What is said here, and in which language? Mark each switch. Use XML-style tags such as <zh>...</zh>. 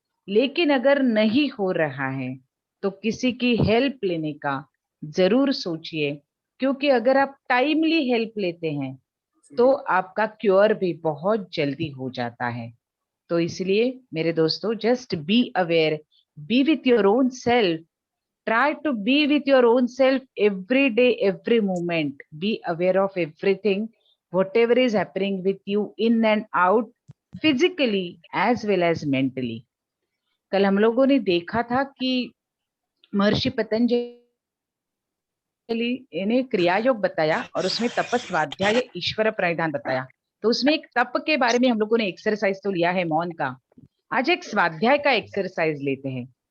<hi>लेकिन अगर नहीं हो रहा है तो किसी की हेल्प लेने का जरूर सोचिए, क्योंकि अगर आप टाइमली हेल्प लेते हैं तो आपका क्योर भी बहुत जल्दी हो जाता है। तो इसलिए मेरे दोस्तों,</hi> <en>Just be aware, be with your own self, try to be with your own self every day, every moment. Be aware of everything, whatever is happening with you in and out, physically as well as mentally.</en> <hi>कल हम लोगों ने देखा था कि महर्षि पतंजलि ने क्रिया योग बताया और उसमें तपस्वाध्याय ईश्वर प्रणिधान बताया। तो उसमें एक तप के बारे में हम लोगों ने एक्सरसाइज तो लिया है मौन का, आज एक स्वाध्याय का एक्सरसाइज लेते हैं।</hi>